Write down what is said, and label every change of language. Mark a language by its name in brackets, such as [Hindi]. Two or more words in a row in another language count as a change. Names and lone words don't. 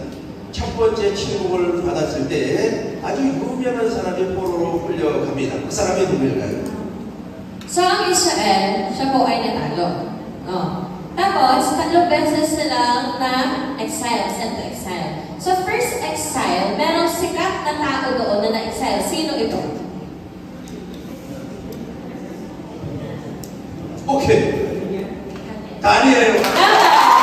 [Korean] 첫 번째 침공을 받았을 때 아주 유명한 사람이 포로로 끌려갑니다. 그 사람이 누구일까요? [Filipino] So ang Israel, siya po ay natalo. Tapos, 3 beses silang na-exile, [English] sent to exile. So first exile, [Filipino] merong sikat na tao doon na na-exile. Sino ito? [Korean] 오케이. 다니엘.